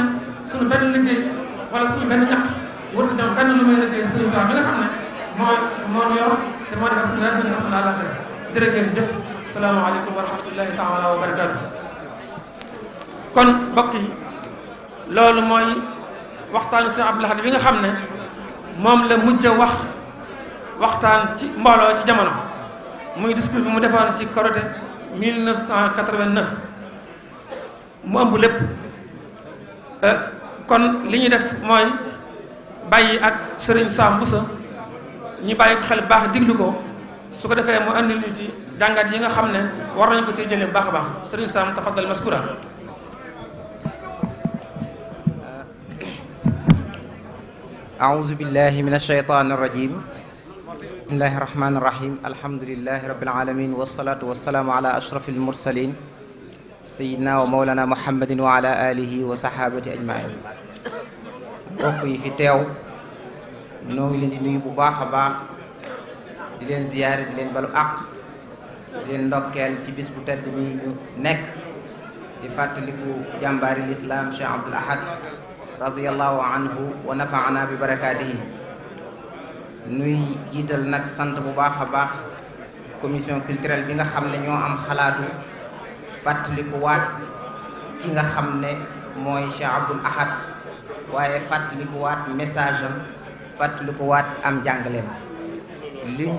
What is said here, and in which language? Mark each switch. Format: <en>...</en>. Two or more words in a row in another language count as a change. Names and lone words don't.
<wo>suñu benn liggéey wala suñu benn ñaq wut dem benn lu muy liggéey Sëriñ Tuubaa mi nga xam ne moo yor te moo defar suñu àdduna ak suñu àllaaxira jërë ngeen jëf</wo> <ar>السلام عليكم ورحمة الله تعالى وبركاته</ar> <wo>kon mbokk yi loolu mooy waxtaanu Sëriñ Abdul Ahad bi nga xam ne moom la mujj a waxtaan ci mbooloo ci jamono muy discours bi mu defoon ci Korité 1989 mu ëmb lépp kon li ñuy def mooy bàyyi ak Sëriñ Sam Bousso ñu bàyyi ko xel baax diglu ko su ko defee mu andil ñu ci jàngat yi nga xam ne war nañu ko ci jëlee bu baax a baax Sëriñ Sam</wo> <ar>تفضل مشكورا أعوذ بالله من الشيطان الرجيم بسم الله الرحمن الرحيم الحمد لله رب العالمين والصلاة والسلام على أشرف المرسلين سيدنا ومولانا محمد وعلى آله وصحابة أجمعين</ar> <wo>mbokk yi fi teew noo ngi leen di nuyu bu baax a baax di leen ziyaare di leen balu àq di leen ndokkeel ci bis bu tedd mi ñu nekk di fàttaliku jàmbaari lislaam Cheikh Abdul Ahad</wo> <ar>رضي الله عنه ونفعنا ببركاته</ar> <wo>nuy jiital nag sant bu baax a baax</wo> <fr>commission culturelle</fr> <wo>bi nga xam ne ñoo am xalaatu fàttaliku waat ki nga xam ne mooy Cheikh Abdul Ahad waaye fàttaliku waat message am fàttaliku waat am jàngaleem liñ</wo>